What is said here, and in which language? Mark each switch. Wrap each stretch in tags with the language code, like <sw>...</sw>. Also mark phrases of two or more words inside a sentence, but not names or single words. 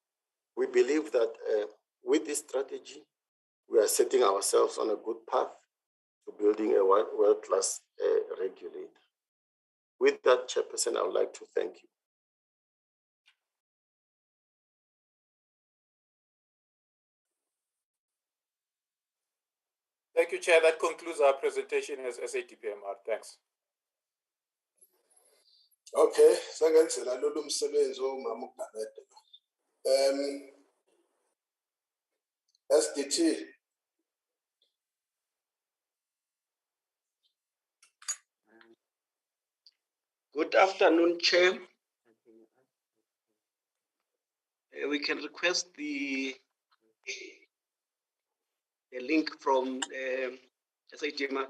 <en>We believe that with this strategy, we are setting ourselves on a good path to building a world-class regulator. With that, Chairperson, I would like to thank you. Thank you, Chair. That concludes our presentation as SADPMR. Thanks.</en> <zu>Okay, sangenzela lolu msebenzi omama uGanede. SDT.</zu> <en>Good afternoon, Chair. We can request the link from SADPMR.</en>